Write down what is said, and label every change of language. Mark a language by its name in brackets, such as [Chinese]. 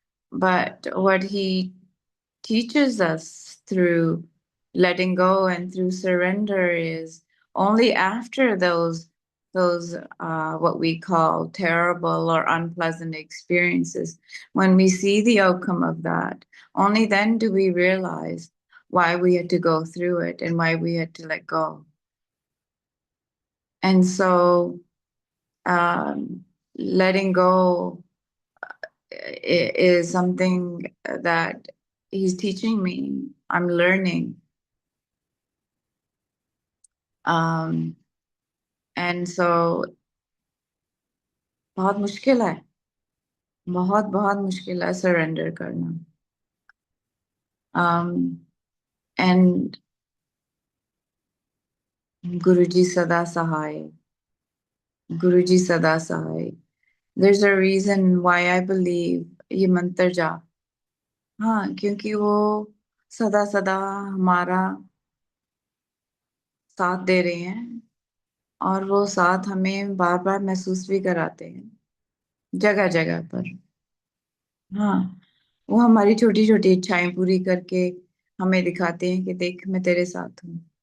[English] But what he teaches us through letting go and through surrender is only after those what we call terrible or unpleasant experiences, when we see the outcome of that, only then do we realize why we had to go through it and why we had to let go. And so letting go is something that he's teaching me. I'm learning. And so [Hindi] बहुत मुश्किल है, बहुत बहुत मुश्किल है surrender करना. [English] And Guruji Sada Sahai. Guruji Sada Sahai. There's a reason why I believe [Hindi] ये मंत्र जाप. हाँ, क्योंकि वो सदा सदा हमारा साथ दे रहे हैं, और वो साथ हमें बार बार महसूस भी कराते हैं जगह जगह पर. हाँ, वो हमारी छोटी छोटी इच्छाएं पूरी करके हमें दिखाते हैं कि देख, मैं तेरे साथ हूँ.